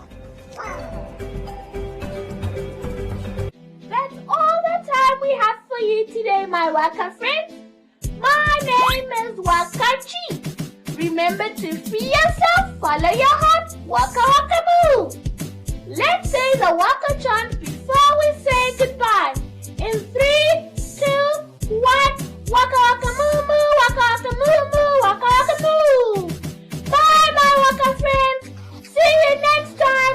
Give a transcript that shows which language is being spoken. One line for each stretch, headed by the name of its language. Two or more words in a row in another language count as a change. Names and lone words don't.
English: That's all the time we have for you me today, my Waka friends? My name is Wakachi. Remember to free yourself, follow your heart, waka waka moo. Let's say the Waka chant before we say goodbye. In 3, 2, 1, waka waka moo moo, waka waka moo moo, waka waka moo. Bye, my Waka friends. See you next time.